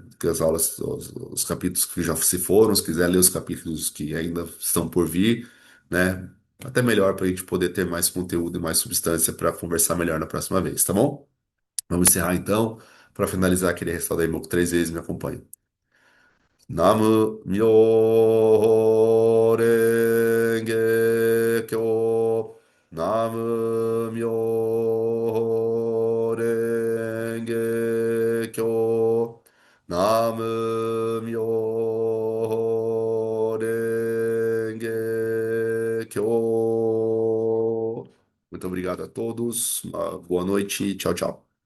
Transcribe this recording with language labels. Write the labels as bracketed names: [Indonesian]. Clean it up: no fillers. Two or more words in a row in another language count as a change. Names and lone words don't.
[Portuguese] Que as aulas, os capítulos que já se foram, se quiser ler os capítulos que ainda estão por vir, né? Até melhor para a gente poder ter mais conteúdo e mais substância para conversar melhor na próxima vez, tá bom? Vamos encerrar então. Para finalizar, queria ressaltar aí 3 vezes, me acompanhe. [Japanese] 南無妙法蓮華経. 南無妙法蓮華経. 南無妙法蓮華経. [Portuguese] Muito obrigado a todos. Uma boa noite. Tchau, tchau.